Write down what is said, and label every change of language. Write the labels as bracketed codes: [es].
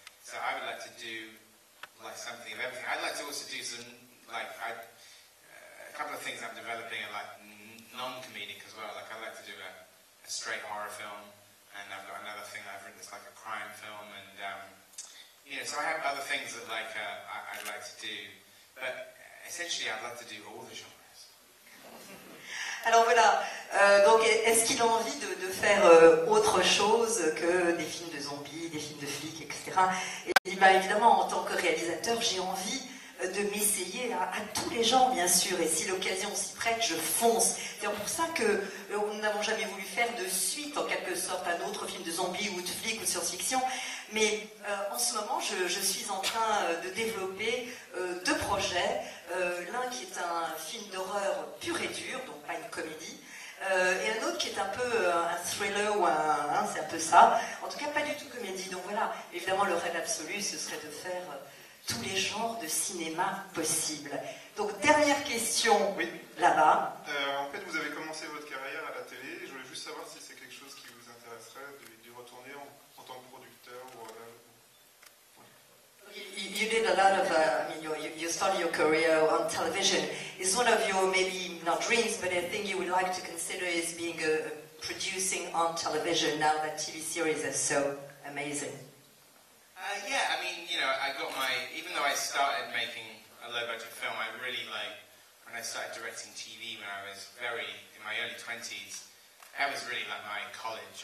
[en] So I would like to do, like, something of everything. I'd like to also do some, like, a couple of things I'm developing are, like, non-comedic as well. Like, I'd like to do a straight horror film, and I've got another thing I've written that's like a crime film, and so I have other things that like I'd like to do, but essentially I'd like to do all the genres. [fr] Alors voilà, Donc, est-ce qu'il a envie de faire autre chose que des films de zombies, des films de flics, etc. Et il dit, bah, évidemment, en tant que réalisateur, j'ai envie de m'essayer à tous les genres, bien sûr, et si l'occasion s'y prête, je fonce. C'est pour ça que nous n'avons jamais voulu faire de suite, en quelque sorte, un autre film de zombies ou de flics ou de science-fiction, mais en ce moment, je suis en train de développer deux projets, l'un qui est un film d'horreur pur et dur, donc pas une comédie, et un autre qui est un peu un thriller ou c'est un peu ça, en tout cas pas du tout comédie. Donc voilà, évidemment le rêve absolu ce serait de faire tous les genres de cinéma possibles. Donc dernière question, oui. Là-bas. En fait vous avez commencé votre carrière à la télé, je voulais juste savoir si c'est quelque chose qui vous intéresserait de retourner en tant que producteur ou [en] You did a lot of, you started your career on television. Is one of your, maybe not dreams, but a thing you would like to consider is being producing on television now that TV series are so amazing? Yeah, I mean, you know, I got even though I started making a low-budget film, I really when I started directing TV when I was in my early 20s, that was really like my college.